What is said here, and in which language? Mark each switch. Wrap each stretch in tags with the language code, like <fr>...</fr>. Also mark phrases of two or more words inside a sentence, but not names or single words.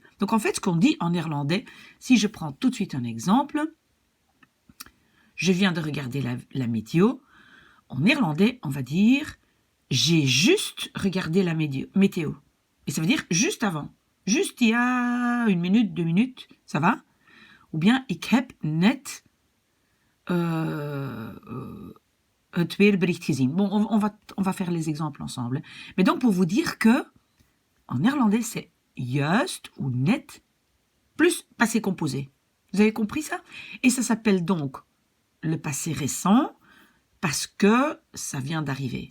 <fr>Donc en fait, ce qu'on dit en néerlandais, si je prends tout de suite un exemple, je viens de regarder la météo. En néerlandais, on va dire j'ai juste regardé la météo. Et ça veut dire juste avant. Juste il y a 1 minute, 2 minutes, ça va? Ou bien</fr> <nl>ik heb net het weerbericht gezien.</nl> <fr>Bon, on va faire les exemples ensemble. Mais donc pour vous dire que en néerlandais, c'est juist ou net plus passé composé. Vous avez compris ça? Et ça s'appelle donc le passé récent parce que ça vient d'arriver.</fr>